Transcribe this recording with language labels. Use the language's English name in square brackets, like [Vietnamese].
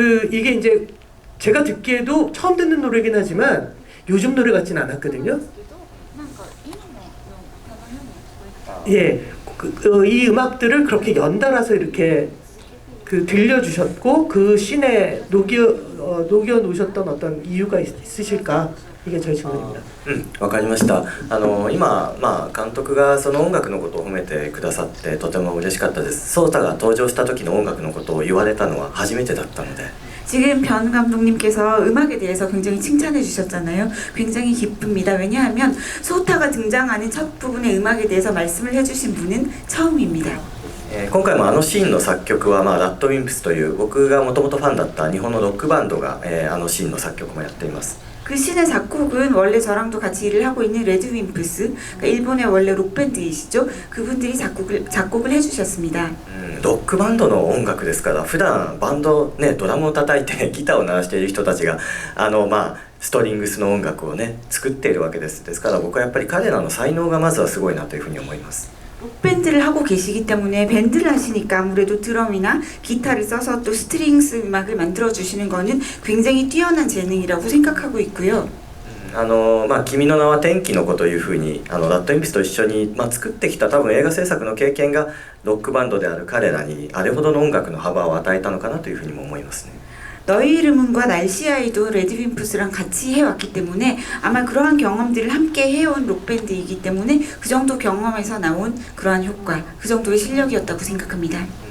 [Korean] 이게 이제 제가 듣기에도 처음 듣는 노래긴 하지만 요즘 노래 같진 않았거든요. 예, 이 음악들을 그렇게 연달아서 이렇게 들려주셨고 그 씬에 녹여 놓으셨던 어떤 이유가 있으실까? 이게 저의 질문입니다. [Japanese] わかりました。今、監督がその音楽のことを褒めてくださってとても嬉しかったです。ソータが登場した時の音楽のことを言われたのは初めてだったので。 [Korean] 지금 변 감독님께서 음악에 대해서 굉장히 칭찬해 주셨잖아요. 굉장히 기쁩니다. 왜냐하면 소타가 등장하는 첫 부분의 음악에 대해서 말씀을 해주신 분은 처음입니다. [Japanese] 今回もあのシーンの作曲は、ラッドウィンプスという僕がもともとファンだった日本のロックバンドが、あのシーンの作曲もやっています。 [Korean] 그 씬의 작곡은 원래 저랑도 같이 일을 하고 있는 레드윈프스, 그러니까 일본의 원래 록밴드이시죠. 그분들이 작곡을 해주셨습니다. [Japanese] ロックバンドの音楽ですから普段バンドねドラムを叩いてギターを鳴らしている人たちがストリングスの音楽をね作っているわけです。ですから僕はやっぱり彼らの才能がまずはすごいなというふうに思います。 [Korean] 록밴드를 하고 계시기 때문에 밴드를 하시니까 아무래도 드럼이나 기타를 써서 또 스트링스 음악을 만들어 주시는 거는 굉장히 뛰어난 재능이라고 생각하고 있고요. [Japanese] 君の名は天気の子というふうにラッドインプスと一緒に、作ってきた多分映画制作の経験がロックバンドである彼らにあれほどの音楽の幅を与えたのかなというふうにも思いますね。 [Korean] 너의 이름은과 날씨아이도 레드윈프스랑 같이 해왔기 때문에 아마 그러한 경험들을 함께 해온 록밴드이기 때문에 그 정도 경험에서 나온 그러한 효과, 그 정도의 실력이었다고 생각합니다.